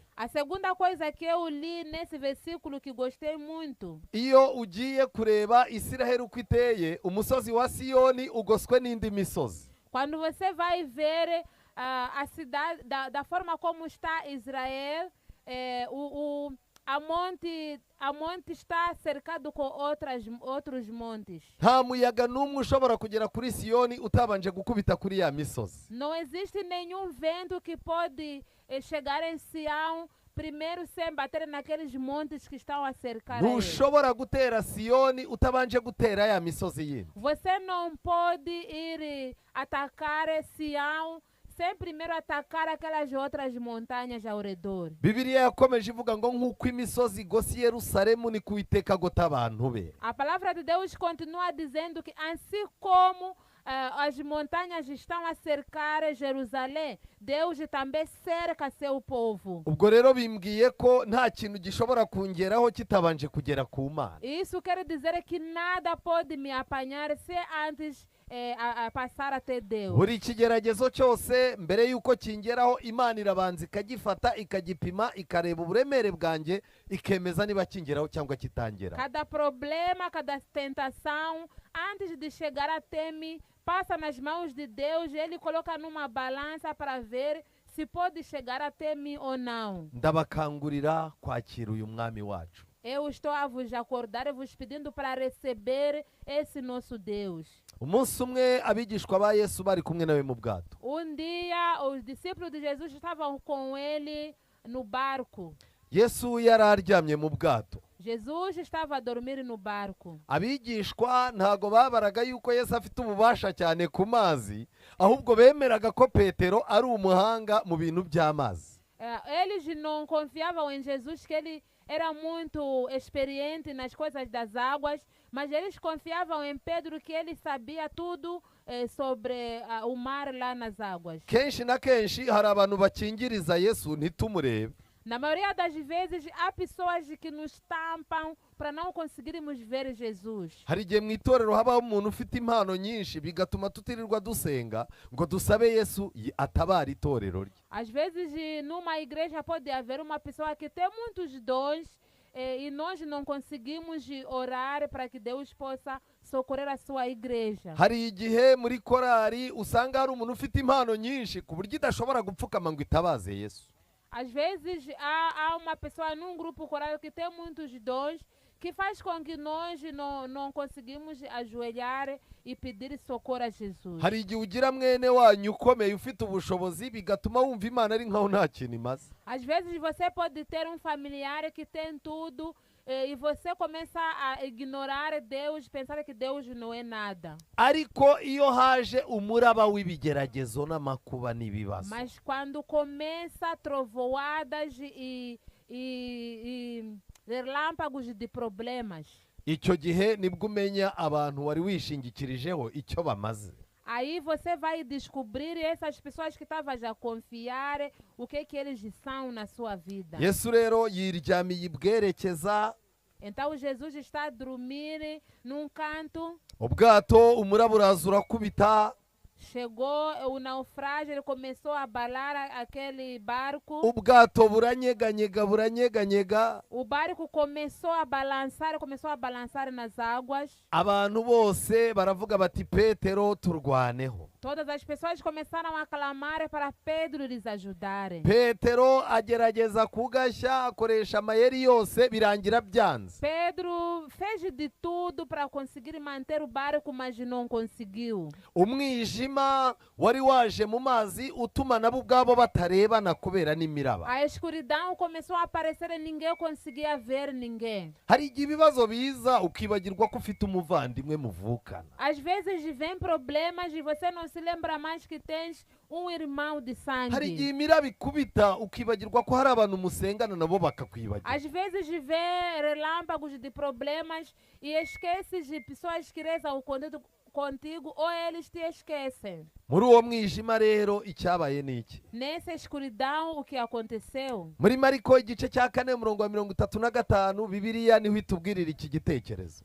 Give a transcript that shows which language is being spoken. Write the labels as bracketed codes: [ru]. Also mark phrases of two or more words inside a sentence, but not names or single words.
[pt] A segunda coisa que eu li nesse versículo que gostei muito. [rw] Iyo ugiye kureba Isiraheli uko iteye, umusozi wa Siyoni ugoswe n'indi misozi. [pt] Quando você vai ver a cidade, da forma como está Israel, a monte está cercado com outros montes. [rw] Nta muyaga n'umwe ushobora kugera kuri Siyoni utabanje gukubita kuri ya misozi. [pt] Não existe nenhum vento que pode chegar em Sião primeiro sem bater naqueles montes que estão a cercar ele. [rw] Ntushobora gutera Siyoni utabanje gutera ya misozi yindi. [pt] Você não pode ir atacar Sião sem primeiro atacar aquelas outras montanhas ao redor. [rw] Bibiliya yakomeje ivuga ngo nk'uko imisozi igose Yerusalemu ni Uwiteka agota abantu be. [pt] A palavra de Deus continua dizendo que assim como as montanhas estão a cercar Jerusalém, Deus também cerca seu povo. [rw] Ubwo rero bimbwiye ko nta kintu gishobora kungeraho kitabanje kugera ku Mana. [pt] Isso quer dizer que nada pode me apanhar se antes a passar até Deus. [rw] Buri ikigeragezo cyose mbere yuko kingeraho Imana irabanza ikagifata ikagipima ikareba uburemere bwanjye ikemeza niba kingeraho cyangwa kitangera. [pt] Cada problema, cada tentação, antes de chegar até mim, passa nas mãos de Deus, ele coloca numa balança para ver se pode chegar até mim ou não. [rw] ndabakangurira kwakira uyu mwami wacu. [pt] Eu estou a vos acordar e vos pedindo para receber esse nosso Deus. [rw] Umunsi umwe abigishwa ba Yesu bari kumwe nawe mu bwato. [pt] Dia, os discípulos de Jesus estavam com ele no barco. [rw] Yesu yari aryamye mu bwato. [pt] Jesus estava a dormir no barco. [rw] Abigishwa ntago babaraga yuko Yesu afite ububasha cyane ku mazi, ahubwo bemeraga ko Petero ari umuhanga mu bintu by'amazi. [pt] Eles não confiavam em Jesus, que ele era muito experiente nas coisas das águas, mas eles confiavam em Pedro, que ele sabia tudo sobre o mar lá nas águas. [rw] Kenshi na kenshi hari abantu bakingiriza Yesu ntitumurebe. [pt] Na maioria das vezes, há pessoas que nos tampam para não conseguirmos ver Jesus. [rw] Hari igihe mu itorero habaho umuntu ufite impano nyinshi bigatuma tutirirwa dusenga ngo dusabe Yesu atabara itorero rye. [pt] Às vezes, numa igreja pode haver uma pessoa que tem muitos dons e nós não conseguimos orar para que Deus possa socorrer a sua igreja. [rw] Hari igihe muri korari usanga hari umuntu ufite impano nyinshi ku buryo idashobora gupfukama ngo itabaze Yesu. [pt] Às vezes há uma pessoa num grupo coral que tem muitos dons, que faz com que nós não conseguimos ajoelhar e pedir socorro a Jesus. [rw] Hari igihe ugira mwene wanyu ukomeye ufite ubushobozi bigatuma wumva Imana ari nkaho nta kintu imaze. [pt] Às vezes você pode ter um familiar que tem tudo e você começa a ignorar Deus, pensar que Deus não é nada. [rw] Ariko iyo haje umuraba w'ibigeragezo n'amakuba n'ibibazo. [pt] Mas quando começa trovoadas e relâmpagos de problemas, [rw] icyo gihe nibwo umenya abantu wari wishingikirijeho icyo bamaze. [pt] aí você vai descobrir essas pessoas que estavam a confiar, o que eles são na sua vida. [rw] Yesu rero yiryamiye ibwerekeza. [pt] Então Jesus está a dormir num canto. [rw] Ubwato umuraba uraza urakubita. [pt] Chegou o naufrágio, ele começou a abalar aquele barco. [rw] Ubwato buranyeganyega. [pt] O barco começou a balançar nas águas. [rw] Abantu bose baravuga bati Petero turwaneho. [pt] Todas as pessoas começaram a clamar para Pedro lhes ajudar. [rw] Petero agerageza kugashya akoresha amayeri yose birangira byanze. [pt] Pedro fez de tudo para conseguir manter o barco, mas não conseguiu. [rw] Umwijima wari waje mu mazi utuma nabo ubwabo batarebana kubera n'imiraba. [pt] A escuridão começou a aparecer e ninguém conseguia ver ninguém. [rw] Hari igihe ibibazo biza ukibagirwa ko ufite umuvandimwe muvukana. [pt] Às vezes vem problemas e você não se lembra mais que tens um irmão de sangue. [rw] Hari igihe imiraba ikubita ukibagirwa ko hari abantu musengana nabo bakakwibagira. [pt] Às vezes vem relâmpagos de problemas e esqueces de pessoas que rezam contigo ou eles te esquecem. [rw] Muri uwo mwijima rero icyabaye niki? [pt] Nessa escuridão, o que aconteceu? [rw] Muri Mariko igice cya 4:35 Bibiliya niho itubwirira iki gitekerezo.